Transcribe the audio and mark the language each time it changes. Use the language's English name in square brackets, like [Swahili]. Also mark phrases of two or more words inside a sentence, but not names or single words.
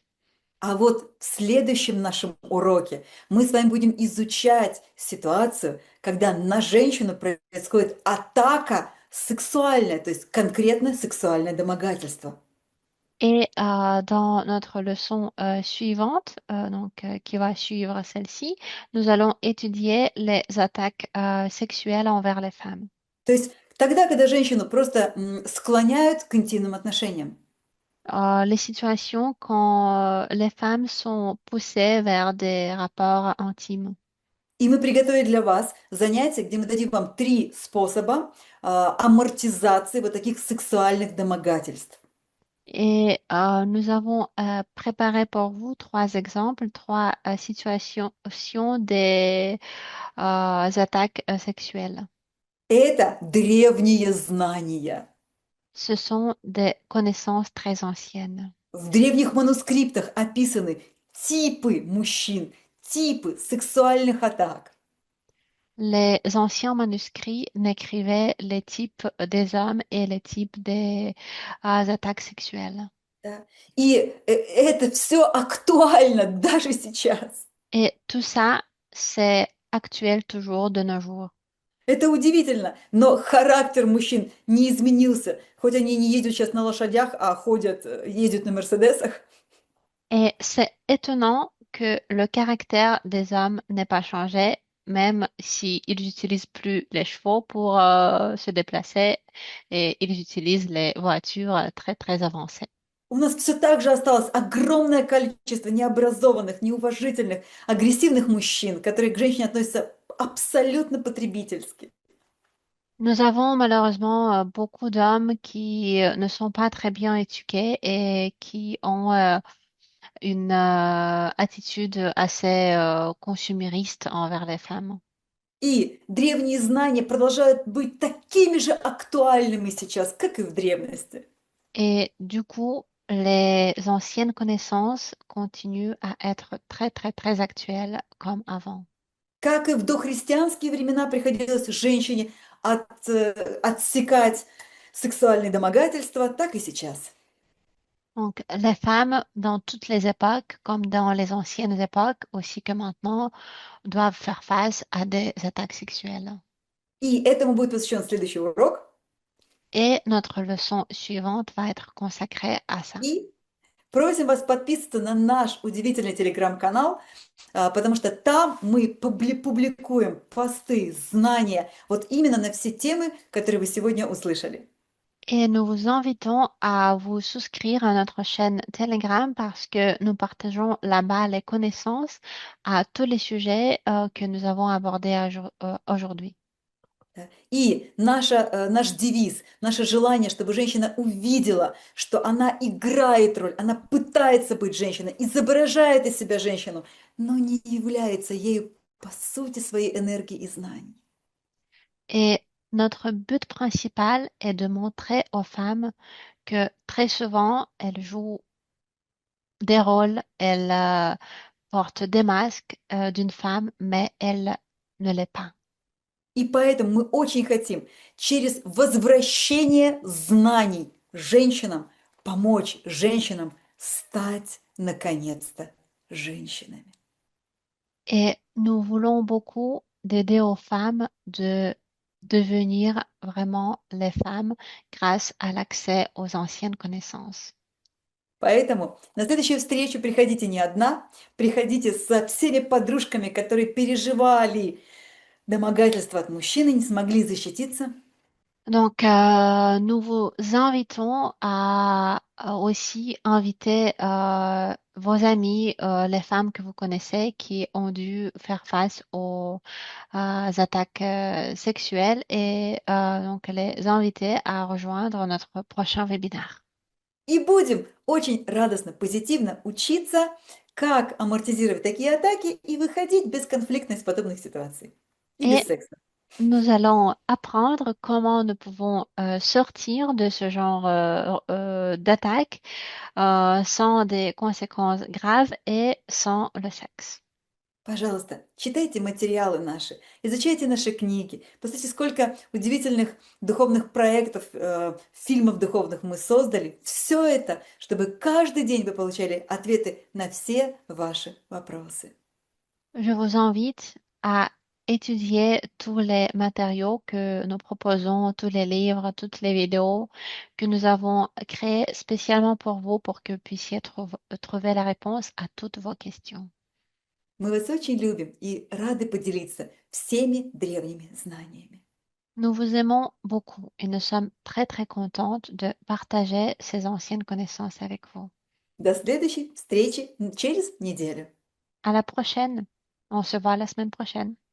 [Russian] А вот в следующем нашем уроке мы с вами будем изучать ситуацию, когда на женщину происходит атака сексуальная, то есть конкретно сексуальное домогательство. [French] Et dans notre leçon suivante, qui va suivre celle-ci, nous allons étudier les attaques sexuelles envers les femmes. [Russian] То есть тогда, когда женщину просто склоняют к интимным отношениям. [French] Les situations quand les femmes sont poussées vers des rapports intimes. [Russian] И мы приготовили для вас занятие, где мы дадим вам 3 способа амортизации вот таких сексуальных домогательств. [French] Et nous avons préparé pour vous 3 exemples, 3 situations des attaques sexuelles. [Russian] Это древние знания. [French] Ce sont des connaissances très anciennes. [Russian] В древних манускриптах описаны типы мужчин, типы сексуальных атак. [French] Les anciens manuscrits décrivaient les types des hommes et les types des attaques sexuelles. [Russian] Да? И это все актуально даже сейчас. [French] Et tout ça, c'est actuel toujours de nos jours. [Russian] Это удивительно, но характер мужчин не изменился. Хоть они не ездят сейчас на лошадях, а ходят, ездят на Мерседесах. [French] Et c'est étonnant que le caractère des hommes n'ait pas changé, même s'ils n'utilisent plus les chevaux pour se déplacer et ils utilisent les voitures très, très avancées. [Russian] У нас все так же осталось огромное количество необразованных, неуважительных, агрессивных мужчин, которые к женщине относятся абсолютно потребительски. [French] Nous avons malheureusement beaucoup d'hommes qui ne sont pas très bien éduqués et qui ont une attitude assez consumériste envers les femmes. [Russian] И древние знания продолжают быть такими же актуальными сейчас, как и в древности. [French] Et du coup, les anciennes connaissances continuent à être très, très, très actuelles comme avant. [Russian] Как и в дохристианские времена приходилось женщине отсекать сексуальные домогательства, так и сейчас. [French] Donc, les femmes, dans toutes les époques, comme dans les anciennes époques, aussi que maintenant, doivent faire face à des attaques sexuelles. [Russian] И этому будет посвящен следующий урок. [French] Et notre leçon suivante va être consacrée à ça. [Russian] И просим вас подписываться на наш удивительный телеграм-канал, потому что там мы публикуем посты, знания, вот именно на все темы, которые вы сегодня услышали. [French] Et nous vous invitons à vous souscrire à notre chaîne Telegram parce que nous partageons là-bas les connaissances à tous les sujets que nous avons abordés aujourd'hui. [Russian] И наш девиз, наше желание, чтобы женщина увидела, что она играет роль, она пытается быть женщиной, изображает из себя женщину, но не является ею по сути своей энергии и знаний. [French] Et notre but principal est de montrer aux femmes que très souvent, elles jouent des rôles, elles portent des masques d'une femme, mais elles ne l'est pas. [Russian] И поэтому мы очень хотим через возвращение знаний женщинам помочь женщинам стать наконец-то женщинами. [French] Et nous voulons beaucoup d'aider aux femmes de devenir vraiment les femmes grâce à l'accès aux anciennes connaissances. [Russian] Поэтому на следующую встречу приходите не одна, приходите со всеми подружками, которые переживали домогательства от мужчины, не смогли защититься. [French] Donc, nous vous invitons à aussi inviter vos amis, les femmes que vous connaissez qui ont dû faire face aux attaques sexuelles et donc les inviter à rejoindre notre prochain webinaire. [Russian] И будем очень радостно, позитивно учиться, как амортизировать такие атаки и выходить бесконфликтно из подобных ситуаций и без [French] Et [Russian] секса. [French] nous allons apprendre comment nous pouvons sortir de ce genre d'attaque sans des conséquences graves et sans le sexe. [Russian] Пожалуйста, читайте материалы наши, изучайте наши книги. Посмотрите, сколько удивительных духовных проектов, фильмов духовных мы создали. Все это, чтобы каждый день вы получали ответы на все ваши вопросы. [French] Je vous invite à étudier tous les matériaux que nous proposons, tous les livres, toutes les vidéos que nous avons créés spécialement pour vous, pour que vous puissiez trouver la réponse à toutes vos questions. [Russian] Мы вас очень любим и рады поделиться всеми древними знаниями. [French] Nous vous aimons beaucoup et nous sommes très très contentes de partager ces anciennes connaissances avec vous. [Russian] До следующей встречи через неделю. [French] À la prochaine. On se voit la semaine prochaine.